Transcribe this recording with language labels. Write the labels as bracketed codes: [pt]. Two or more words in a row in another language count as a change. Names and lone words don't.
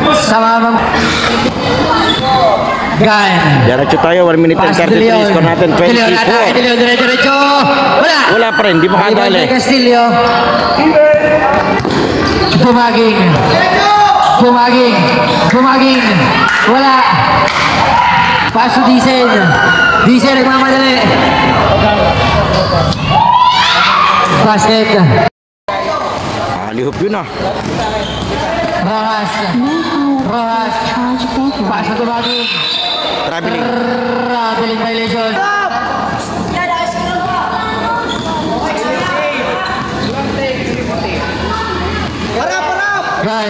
[tl] Sa mamang Gan. Diretso tayo, 1 [en] minute and [tl] 33, score natin De Leon, 24. De Leon, diretso. Wala. Wala pa rin, di makadali. Castillo. Bumaging. Wala. Paso Dicen. Dicen nagmamadali. Basket. Alihop yun ah. Rojas. Paso Bumaging. Traveling. [en] Traveling violation. [tl] Gan.